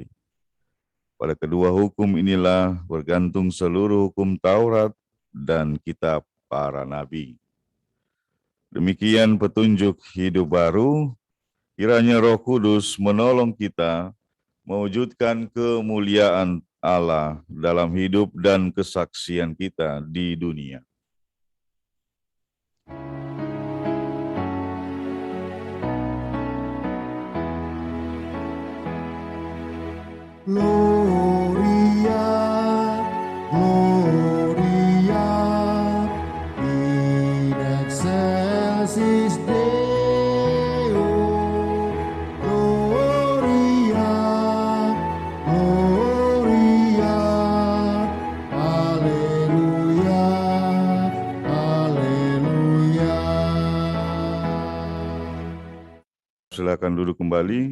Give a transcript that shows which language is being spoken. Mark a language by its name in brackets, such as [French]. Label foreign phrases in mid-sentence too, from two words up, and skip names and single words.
[Indonesian] Pada kedua hukum inilah bergantung seluruh hukum Taurat dan kitab para nabi. Demikian petunjuk hidup baru, kiranya Roh Kudus menolong kita mewujudkan kemuliaan Allah dalam hidup dan kesaksian kita di dunia. [Latin] Gloria, Gloria, in excelsis Deo. Gloria, Gloria, Alleluia, Alleluia. [Indonesian] Silakan duduk kembali.